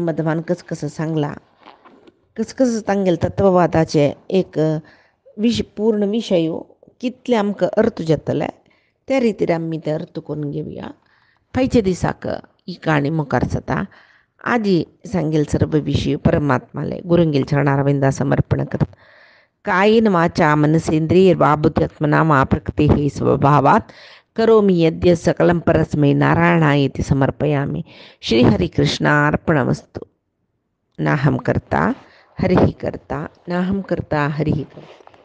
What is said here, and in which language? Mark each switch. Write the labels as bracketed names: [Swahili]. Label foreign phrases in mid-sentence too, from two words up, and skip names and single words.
[Konkani] मध्वान कसं सांगला कसं तांगेले तत्ववादाचे एक पूर्ण विशय कितले आमकां अर्थ जातले त्या रितीर आमी ते अर्थ करून घेवया फायच्या दिसाक ही काणी मुखार जाता आजी सांगेल सर्व विशय परमात्माले गुरुंगेल चरणारविंदा समर्पण करता [Sanskrit] कायेन वाचा मनसेंद्रिय वा बुद्ध्यात्मना वा प्रकृतेः स्वभावात् करोमि यद्य सकलं परस्मै नारायणायेति समर्पयामि श्रीहरिकृष्णार्पणमस्तु नाहं कर्ता हरिः कर्ता नाहं कर्ता हरिः कर्ता।